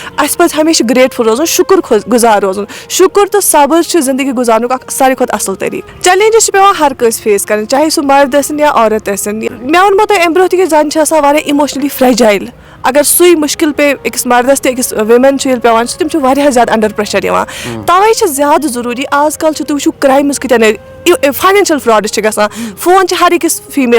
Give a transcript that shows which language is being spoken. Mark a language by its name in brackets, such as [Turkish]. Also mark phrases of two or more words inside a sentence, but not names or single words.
[Kashmiri] اس پہ ہمیشہ گریٹفل روزن شکر گزار روزن شکر تو صبر زندگی گزارنک ساروی کھت اصل طریقہ چیلنجز پیوان ہر کس فیس کریں چاہے سہ مرد ٲسِن یا عورت ٲسِن مےٚ ووٚنمو تۄہہِ اَمہِ برونٛہہ تہِ کہِ زَنہِ چھِ آسان واریاہ [English] emotionally fragile [Kashmiri] اگر سُے مُشکل پے أکِس مردس تہِ أکِس وِمن چھِ ییٚلہِ پیوان چھِ تِم چھِ واریاہ زیادٕ [English] under pressure [Kashmiri] یِوان تَوے چھِ زیادٕ ضروٗری آز کل چھِ تُہۍ وٕچھِو کرایمٕز کۭتیاہ [English] financial frauds [Kashmiri] چھِ گژھان فون چھِ ہر أکِس فیٖمیل